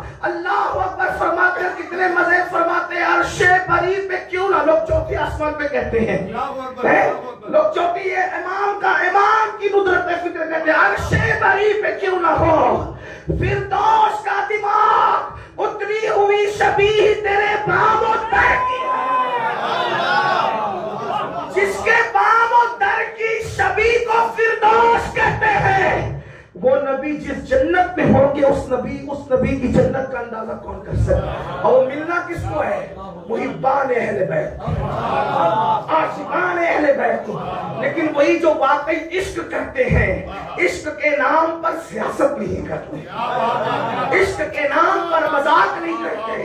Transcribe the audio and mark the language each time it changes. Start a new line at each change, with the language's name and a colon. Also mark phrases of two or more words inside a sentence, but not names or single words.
Urdu: اللہ اکبر فرماتے ہیں، کتنے مزے فرماتے ہیں، عرش بری پہ کیوں نہ، لوگ چوتھے آسمان پہ کہتے ہیں، لوگ چوتھی امام کی ندرت فکر کہتے ہیں، عرش بری پہ کیوں نہ ہو فردوس کا دماغ، اتری ہوئی شبیہ تیرے بام و در کی ہے، جس کے بام و در کی شبیہ کو فردوس کہتے ہیں۔ وہ نبی جس جنت میں ہوں گے، اس نبی کی جنت کا اندازہ کون کر سکتا ہے؟ اور وہ ملنا کس کو ہے؟ محبان اہل بیت، عاشقان اہل بیت، لیکن وہی جو واقعی عشق کرتے ہیں، عشق کے نام پر سیاست نہیں کرتے، عشق کے نام پر مذاق نہیں کرتے۔